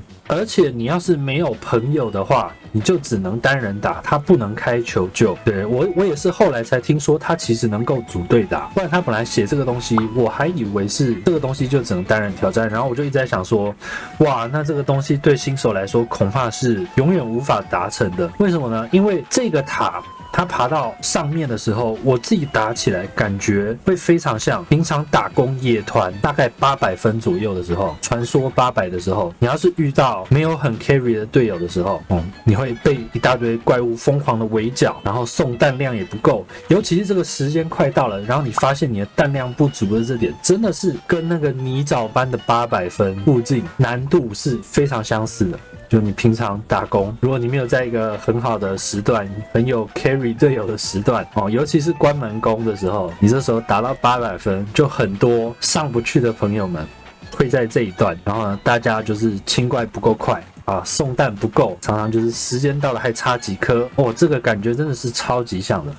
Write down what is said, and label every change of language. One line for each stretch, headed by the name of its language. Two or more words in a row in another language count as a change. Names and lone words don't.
Chinese: 而且你要是沒有朋友的話，你就只能單人打，它不能開求救。對，我也是後來才聽說，它其實能夠組隊打，不然他本來寫這個東西，我還以為是這個東西就只能單人挑戰。然後我就一直在想說，哇，那這個東西對新手來說恐怕是永遠無法達成的。為什麼呢？因為這個塔，他爬到上面的時候，我自己打起來感覺會非常像平常打工野團，大概800分左右的時候，傳說800的時候，你要是遇到沒有很 carry 的隊友的時候，你會被一大堆怪物瘋狂的圍剿，然後送彈量也不夠，尤其是這個時間快到了，然後你發現你的彈量不足的這點，真的是跟那個泥沼般的800分附近難度是非常相似的。就你平常打工，如果你沒有在一個很好的時段，很有 carry 隊友的時段尤其是關门工的时候，你這時候打到800分，就很多上不去的朋友們會在這一段，然後呢，大家就是清怪不夠快送彈不夠，常常就是時間到了還差幾顆這個感覺真的是超級像的。